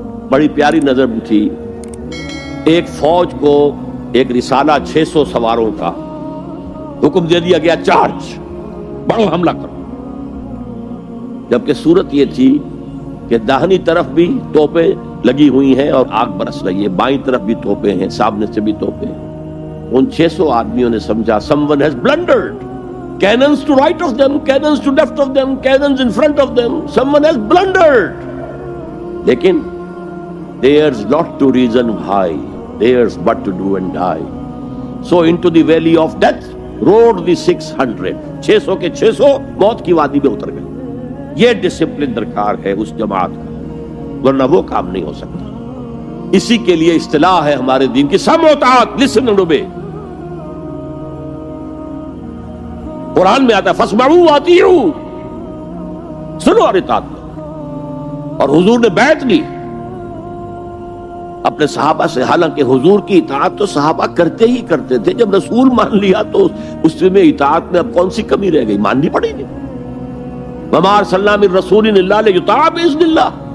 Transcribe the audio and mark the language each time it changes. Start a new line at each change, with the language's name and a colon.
Urdu: بڑی پیاری نظر تھی، ایک فوج کو ایک رسالہ 600 سواروں کا حکم دے دیا گیا، چارج، بڑو حملہ کرو، جبکہ صورت یہ تھی کہ داہنی طرف بھی توپیں لگی ہوئی ہیں اور آگ برس رہی ہے، بائیں طرف بھی توپیں ہیں، سامنے سے بھی توپیں ہیں۔ ان 600 آدمیوں نے سمجھا
English: someone has blundered, cannons to right of them, cannons to left of them, cannons in front of them, someone has blundered.
Urdu: لیکن
English: there's not to reason why, there's but to do and die. So into the valley of death rode the 600.
Urdu: 600 کے 600 موت کی وادی میں اتر گئے۔ یہ discipline درکار ہے اس جماعت کا، ورنہ وہ کام نہیں ہو سکتا۔ اسی کے لیے اصطلاح ہے ہمارے دین کی سمع و طاعت،
English: Listen and obey.
Urdu: قرآن میں آتا ہے
Arabic: فاسمعوا واطیعوا،
Urdu: سنو اور اطاعت کرو، اور حضور نے بیعت لی اپنے صحابہ سے، حالانکہ حضور کی اطاعت تو صحابہ کرتے ہی کرتے تھے، جب رسول مان لیا تو اس میں اطاعت میں اب کون سی کمی رہ گئی، ماننی پڑے گی۔
Arabic: وما ارسلنا من رسول الا لیطاع باذن اللہ۔